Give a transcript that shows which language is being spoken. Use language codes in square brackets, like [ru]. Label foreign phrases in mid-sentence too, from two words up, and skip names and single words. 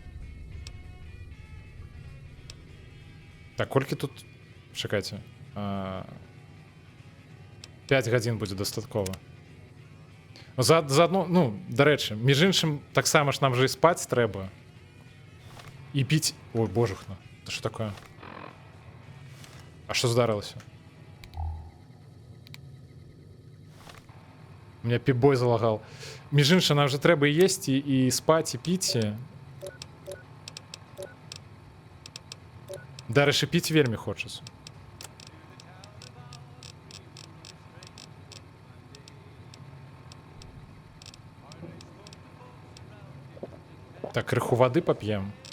[be] Так, колькі тут... Чакайце. 5 гадзін будзе дастаткова. Заадно, ну, дарэчы, між іншым, таксама ж нам же і спаць трэба. І піць... Ой, божухна. [ru] Это что такое? А что здарылася? У меня піп-бой залагал. [be] Між іншым, нам же трэба і есці, і спаць, і піць. Дарэчы, піць вельмі хочацца. Так, крыху вады пап'ем.